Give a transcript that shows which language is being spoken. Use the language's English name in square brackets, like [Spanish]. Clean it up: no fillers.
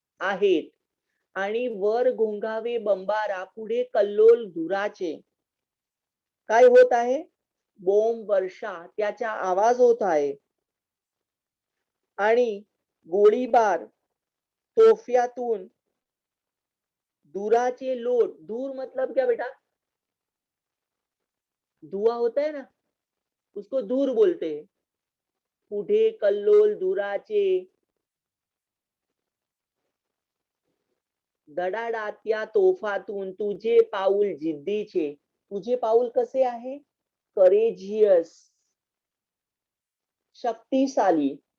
[Marathi] आहेत आणि वर घोंघावे बंबारा पुढे कल्लोल धुराचे. काय होत आहे? बोंब वर्षा त्याचा आवाज होत आहे आणि गोळीबार तोफ्यातून धुराचे लोट. [Hindi] धूर मतलब क्या बेटा? धुआं होता है ना, उसको धूर बोलते हैं. [Marathi] पुढे कल्लोल धुराचे धडाडात्या तोफातून तुझे पाऊल जिद्दीचे. तुझे पाऊल कसे आहे? करेजियस, शक्तिशाली.